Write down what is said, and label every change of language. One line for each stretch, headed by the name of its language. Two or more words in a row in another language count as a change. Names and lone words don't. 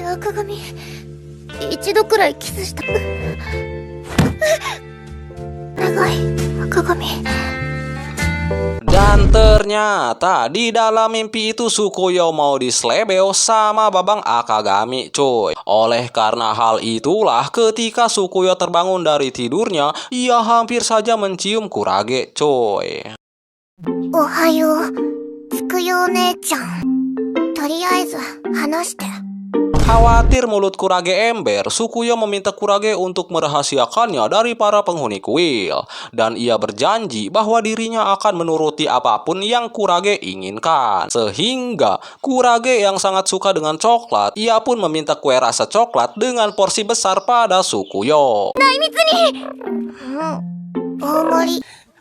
Indonesian: Dan ternyata di dalam mimpi itu Sukuyo mau diselebeo sama Babang Akagami coy. Oleh karena hal itulah ketika Sukuyo terbangun dari tidurnya, ia hampir saja mencium Kurage coy.
Japanese: おはよう、Sukuyo ねえちゃん. とりあえず、離して.
Indonesian: Khawatir mulut Kurage ember, Sukuyo meminta Kurage untuk merahasiakannya dari para penghuni kuil. Dan ia berjanji bahwa dirinya akan menuruti apapun yang Kurage inginkan. Sehingga Kurage yang sangat suka dengan coklat, ia pun meminta kue rasa coklat dengan porsi besar pada Sukuyo.